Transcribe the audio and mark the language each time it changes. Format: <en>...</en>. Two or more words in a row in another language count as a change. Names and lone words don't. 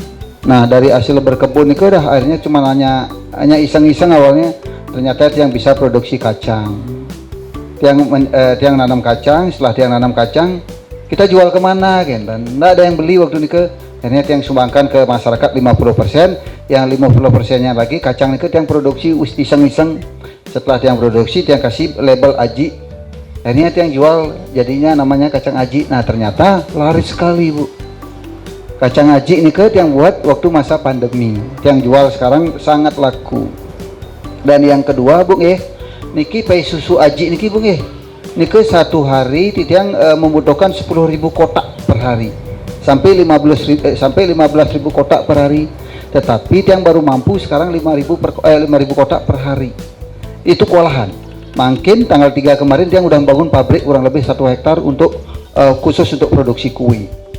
<id>Nah, dari hasil berkebun itu udah akhirnya cuma hanya iseng-iseng awalnya, ternyata tiang bisa produksi kacang. Tiang nanam kacang, setelah tiang nanam kacang kita jual kemana kan, dan nggak ada yang beli waktu ini ke, akhirnya tiang sumbangkan ke masyarakat 50%, yang 50%-nya lagi kacang itu tiang produksi iseng-iseng. Setelah tiang produksi tiang kasih label Aji, akhirnya tiang jual, jadinya namanya kacang Aji. Nah, ternyata laris sekali Bu. Kacang Aji ini ke tiang buat waktu masa pandemi, tiang jual sekarang sangat laku. Dan yang kedua Bu niki pai susu Aji niki Bu niki satu hari tiang membutuhkan 10.000 kotak per hari sampai 15.000 kotak per hari, tetapi tiang baru mampu sekarang 5.000 kotak per hari. Itu kewalahan. Makin tanggal 3 kemarin tiang udah membangun pabrik kurang lebih 1 hektar untuk khusus untuk produksi kue.</id>